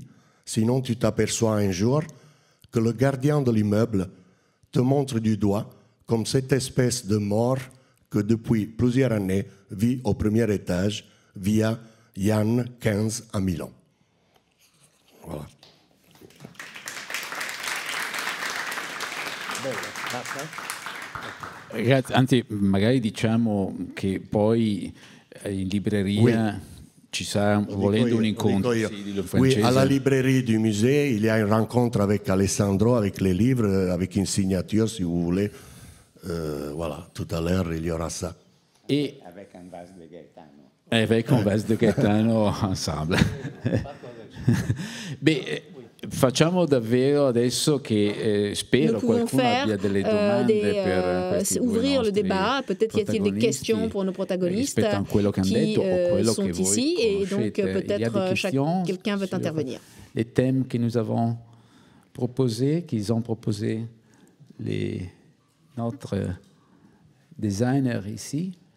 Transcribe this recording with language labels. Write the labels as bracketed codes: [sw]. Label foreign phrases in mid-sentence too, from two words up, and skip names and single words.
[fr] Sinon, tu t'aperçois un jour que le gardien de l'immeuble te montre du doigt comme cette espèce de mort que depuis plusieurs années vit au premier étage via Yann 15 à Milan. Voilà. [it] Grazie. Anzi, magari diciamo che poi in libreria ci sarà, volendo, un incontro. [fr] Oui, à la librairie du musée, il y a une rencontre avec Alessandro, avec les livres, avec une signature, si vous voulez. Voilà, tout à l'heure, il y aura ça. Et avec un vase de Gaetano. Avec un vase de Gaetano ensemble. [it] Beh, facciamo davvero adesso che spero qualcuno abbia delle domande per questi [fr] ouvrir le débat. Peut-être y a-t-il des questions pour nos protagonistes qui sont ici, et donc peut-être quelqu'un veut intervenir. Les thèmes que nous avons proposés, qu'ils ont proposés notre designer ici.